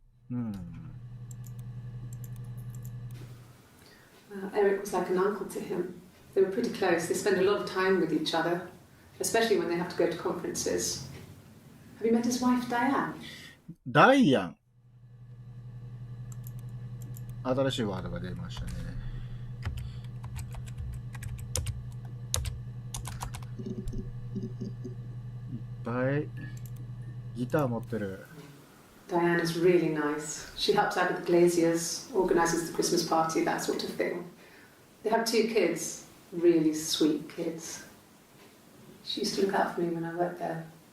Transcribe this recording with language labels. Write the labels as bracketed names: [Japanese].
[English] うん Eric was like an uncle to him. They were pretty close. They spend a lot of time with each other, especially when they have to go to conferences. Have you met his wife, Diane? [Japanese] ダイアン新しいワードが出ましたね。いっぱいギター持ってる。 [English] Diane is really nice. She helps out with the Glaziers, organises the Christmas party, that sort of thing. They have 2 kids, really sweet kids. She used to look out for me when I worked there.